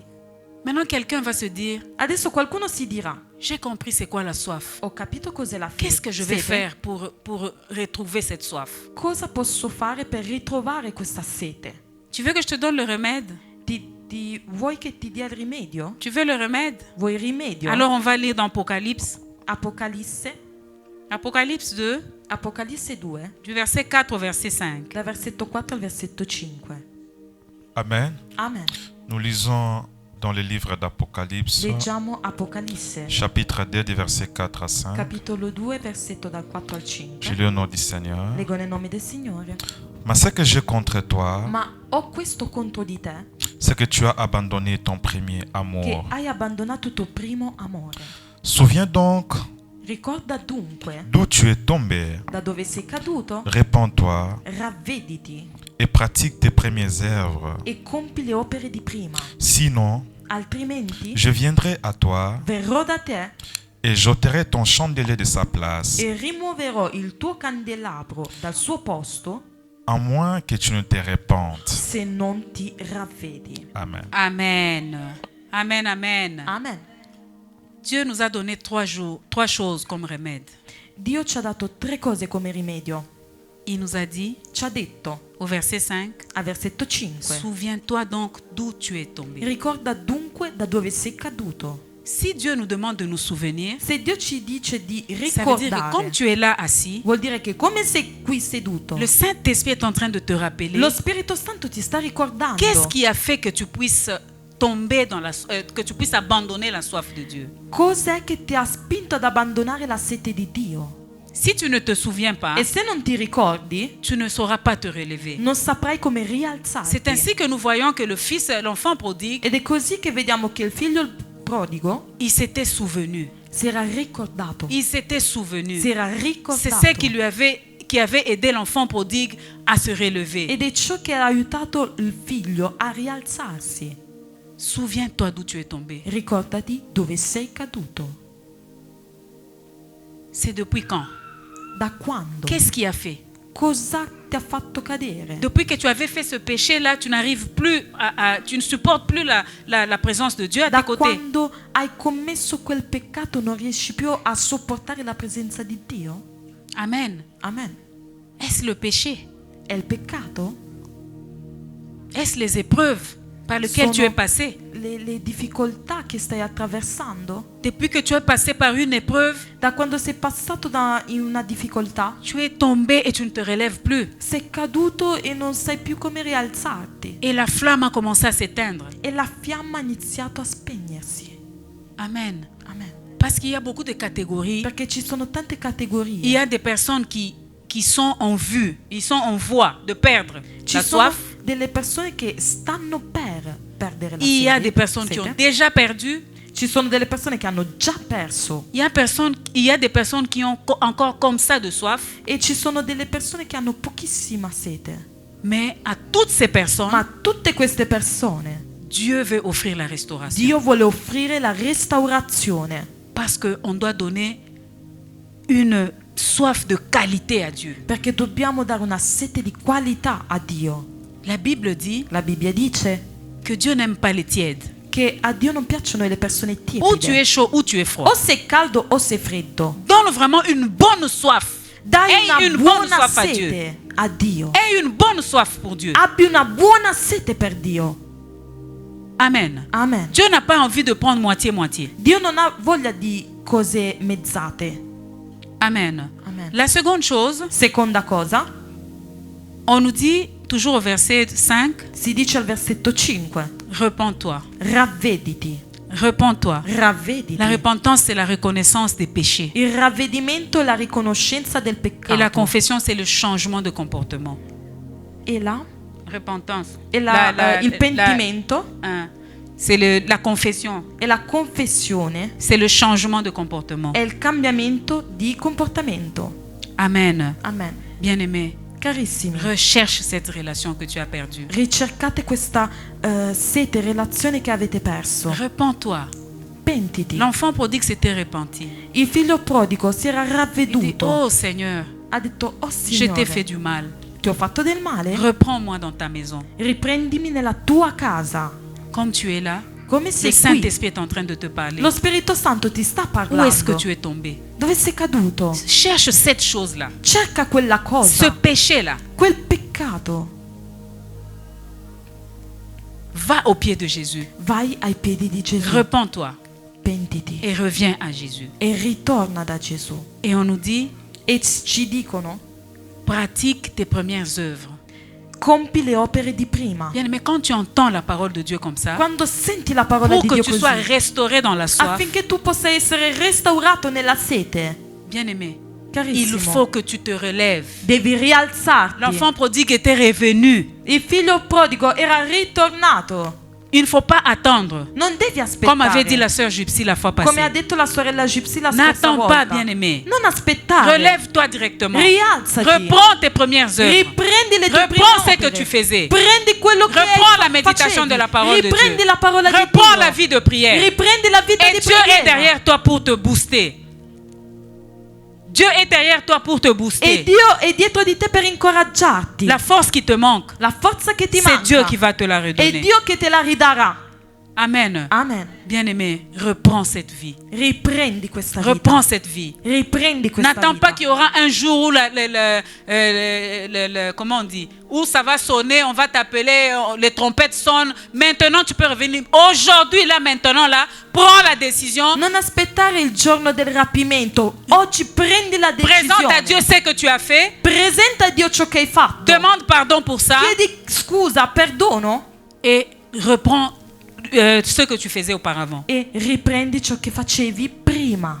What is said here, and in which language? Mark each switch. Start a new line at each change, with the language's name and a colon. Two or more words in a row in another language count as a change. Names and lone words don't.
French: Maintenant, quelqu'un va se dire,
Italian: Adesso qualcuno si dirà:
French: j'ai compris c'est quoi la soif.
Italian: ho capito cos'è la
French: Qu'est-ce que je vais
Italian: sete.
French: faire pour retrouver cette soif?
Italian: Cosa posso fare per ritrovare questa sete?
French: Tu veux que je te donne le remède?
Italian: Vuoi che ti dia il rimedio?
French: Tu veux le remède?
Italian: Vuoi il rimedio?
French: Alors on va lire dans Apocalypse.
Italian: Apocalisse,
French: Apocalypse 2,
Italian: Apocalisse 2,
French: du verset 4 au verset 5.
Italian: dal versetto 4 al versetto 5.
French: Amen.
Italian: Amen.
French: Nous lisons dans le livre d'Apocalypse,
Italian: Leggiamo Apocalisse,
French: chapitre 2, des versets 4 à 5.
Italian: capitolo 2, versetto dal 4 al 5.
French: Je lis au nom du Seigneur.
Italian: Leggo nel nome del Signore.
French: Mais ce que j'ai contre toi,
Italian: Ma ho questo contro di te,
French: c'est que tu as abandonné ton premier
Italian: che
French: amour.
Italian: hai abbandonato il tuo primo amore.
French: Souviens donc
Italian: Ricorda dunque
French: d'où tu es tombé.
Italian: da dove sei caduto,
French: Répands-toi
Italian: ravvediti
French: et pratique tes premières œuvres.
Italian: e compi le opere di prima.
French: Sinon,
Italian: Altrimenti
French: je viendrai à toi
Italian: verrò da te
French: et j'ôterai ton chandelier de sa place,
Italian: e rimuoverò il tuo candelabro dal suo posto
French: à moins que tu ne te répandes.
Italian: se non ti ravvedi.
French: Amen.
Italian: Amen. Amen, amen.
French: Amen. Dieu nous a donné trois choses comme remède.
Italian: Dio ci ha dato 3 cose come rimedio.
French: Il nous a dit,
Italian: Ci ha detto
French: au verset 5,
Italian: al versetto 5:
French: souviens-toi donc d'où tu es tombé.
Italian: ricorda dunque da dove sei caduto.
French: Si Dieu nous demande de nous souvenir,
Italian: Se Dio ci dice di
French: ça veut dire que
Italian: ricordare,
French: comme tu es là assis,
Italian: vuol dire che come sei qui seduto,
French: le Saint-Esprit est en train de te rappeler
Italian: lo Spirito Santo ti sta ricordando
French: qu'est-ce qui a fait que tu puisses tomber que tu puisses abandonner la soif de Dieu.
Italian: cos'è che ti ha spinto ad abbandonare la sete di Dio.
French: Si tu ne te souviens pas,
Italian: E se non ti ricordi,
French: tu ne sauras pas te relever.
Italian: non saprai come rialzarti.
French: C'est ainsi que nous voyons que le fils, l'enfant prodigue,
Italian: Ed è così che vediamo che il figlio prodigo
French: il s'était souvenu.
Italian: si era ricordato.
French: Il s'était souvenu.
Italian: Si era
French: C'est
Italian: ricordato.
French: ce qui avait aidé l'enfant prodigue à se relever.
Italian: Ed è ciò che ha aiutato il figlio a rialzarsi.
French: Souviens-toi d'où tu es tombé.
Italian: Ricordati dove sei caduto.
French: C'est depuis quand?
Italian: Da quando?
French: Qu'est-ce qui a fait?
Italian: Cosa ti ha fatto cadere?
French: Depuis que tu avais fait ce péché-là, tu n'arrives plus tu ne supportes plus la présence de Dieu à
Italian: Da
French: tes côtés.
Italian: quando hai commesso quel peccato non riesci più a sopportare la presenza di Dio?
French: Amen.
Italian: Amen.
French: Est-ce le péché?
Italian: È il peccato?
French: Est-ce les épreuves par lesquelles tu es passé?
Italian: Le difficoltà che stai attraversando?
French: Depuis que tu es passé par une épreuve,
Italian: Da quando sei passato in una difficoltà?
French: tu es tombé et tu ne te relèves plus.
Italian: Sei caduto e non sai più come rialzarti.
French: Et la flamme a commencé à s'éteindre.
Italian: E la fiamma ha iniziato a spegnersi.
French: Amen.
Italian: Amen.
French: Parce qu'il y a beaucoup de catégories.
Italian: Perché ci sono tante
French: Il
Italian: categorie.
French: y a des personnes qui sont en vue, ils sont en voie de perdre
Italian: Ci
French: la
Italian: sono
French: soif.
Italian: delle persone che stanno per perdere la
French: Il y a
Italian: sete.
French: des personnes qui ont déjà perdu.
Italian: Ci sono delle persone che hanno già perso.
French: Il y a des personnes qui ont encore comme ça de soif.
Italian: E ci sono delle persone che hanno pochissima sete.
French: Mais à toutes ces personnes,
Italian: Ma a tutte queste persone
French: Dieu veut offrir la restauration.
Italian: Dio vuole offrire la restaurazione.
French: Parce qu'on doit donner une soif de qualité à Dieu.
Italian: Perché dobbiamo dare una sete di qualità a Dio.
French: La Bible dit
Italian: La Bibbia dice
French: que Dieu n'aime pas les tièdes.
Italian: che a Dio non piacciono le persone
French: Ou tu es
Italian: tiepide.
French: chaud ou tu es froid.
Italian: O sei caldo o sei freddo.
French: Donne vraiment une bonne soif.
Italian: Dai
French: Aie une
Italian: una
French: bonne
Italian: buona
French: soif à Dieu.
Italian: sete a Dio.
French: Aie une bonne soif pour Dieu.
Italian: Abbi una buona sete per Dio.
French: Amen.
Italian: Amen.
French: Dieu n'a pas envie de prendre moitié-moitié.
Italian: Dio non ha voglia di cose mezzate.
French: Amen.
Italian: Amen.
French: La seconde chose,
Italian: Seconda cosa,
French: on nous dit, toujours au verset 5,
Italian: si dice al versetto 5,
French: repens-toi.
Italian: ravvediti.
French: Repends-toi.
Italian: ravvediti.
French: La repentance, c'est la reconnaissance des péchés.
Italian: Il ravvedimento è la riconoscenza del peccato.
French: Et la confession, c'est le changement de comportement.
Italian: E la,
French: Repentance.
Italian: il pentimento
French: C'est la confession.
Italian: e la confessione
French: C'est le changement de comportement.
Italian: è il cambiamento di comportamento.
French: Amen.
Italian: Amen.
French: Bien-aimé,
Italian: Carissimi,
French: recherche cette relation que tu as perdue.
Italian: ricercate questa sete, relazione che avete perso.
French: Repends-toi.
Italian: Pentiti.
French: L'enfant prodigue s'était repenti.
Italian: Il figlio prodigo si era
French: Il dit,
Italian: ravveduto.
French: oh Seigneur,
Italian: Ha detto, oh
French: je t'ai fait
Italian: Signore,
French: du mal.
Italian: ti ho fatto del male?
French: Reprends-moi dans ta maison.
Italian: Riprendimi nella tua casa.
French: Comme tu es là,
Italian: Come
French: le
Italian: sei qui?
French: Saint-Esprit est en train de te parler.
Italian: Lo Spirito Santo ti sta
French: Où est-ce que
Italian: parlando.
French: tu es tombé?
Italian: Dove sei caduto?
French: Cherche cette chose-là.
Italian: Cerca quella
French: Ce
Italian: cosa,
French: péché-là.
Italian: quel peccato.
French: Va au pied de Jésus.
Italian: Vai ai piedi di Gesù.
French: Repends-toi
Italian: Pentiti.
French: et reviens à Jésus.
Italian: E ritorna da Gesù.
French: Et on nous dit,
Italian: E ci dicono,
French: pratique tes premières œuvres.
Italian: compi le opere di prima.
French: Bien, mais quand tu entends la parole de Dieu comme ça,
Italian: Quando senti la parola
French: pour
Italian: di
French: que
Italian: Dio
French: tu
Italian: così,
French: sois restauré dans la soif,
Italian: affinché tu possa essere restaurato nella sete,
French: bien-aimé, il
Italian: carissimo,
French: faut que tu te relèves.
Italian: devi rialzarti.
French: L'enfant prodigue était revenu.
Italian: Il figlio prodigo era ritornato.
French: Il ne faut pas attendre.
Italian: Non devi
French: Comme avait dit
Italian: aspettare.
French: la sœur Gypsy la fois
Italian: Come ha
French: passée.
Italian: detto la sorella Gypsy la scorsa
French: N'attends
Italian: volta.
French: pas, bien-aimé.
Italian: Non aspettare.
French: Relève-toi directement.
Italian: Rialzati.
French: Reprends tes premières œuvres.
Italian: Riprendi le tue prime
French: Reprends ce que
Italian: opere.
French: tu faisais.
Italian: Prendi quello che
French: Reprends la
Italian: hai
French: méditation
Italian: facevi.
French: de la parole de
Italian: Riprendi
French: Dieu.
Italian: la parola di
French: Reprends
Italian: Dio.
French: la vie de prière.
Italian: Riprendi la vita
French: Et
Italian: di
French: Dieu est
Italian: preghiera.
French: derrière toi pour te booster. Dieu est derrière toi pour te
Italian: E
French: booster.
Italian: Dio è dietro di te per incoraggiarti.
French: La force qui te manque,
Italian: La forza che ti
French: c'est
Italian: manca
French: Dieu qui va te la
Italian: è
French: redonner.
Italian: Dio che te la ridarà.
French: Amen.
Italian: Amen.
French: Bien-aimé, reprends cette vie.
Italian: Riprendi questa vita.
French: Reprends cette vie.
Italian: Riprendi questa
French: N'attends
Italian: vita.
French: pas qu'il y aura un jour où comment on dit, où ça va sonner, on va t'appeler, les trompettes sonnent. Maintenant, tu peux revenir. Aujourd'hui, là, maintenant, là, prends la décision.
Italian: Non aspettare il giorno del rapimento. Oggi prendi la
French: Présente à Dieu
Italian: decisione.
French: ce que tu as fait.
Italian: Presenta a Dio ciò che hai fatto.
French: Demande pardon pour ça.
Italian: Chiedi scusa, perdono
French: Et reprends ce que tu faisais auparavant.
Italian: e riprendi ciò che facevi prima.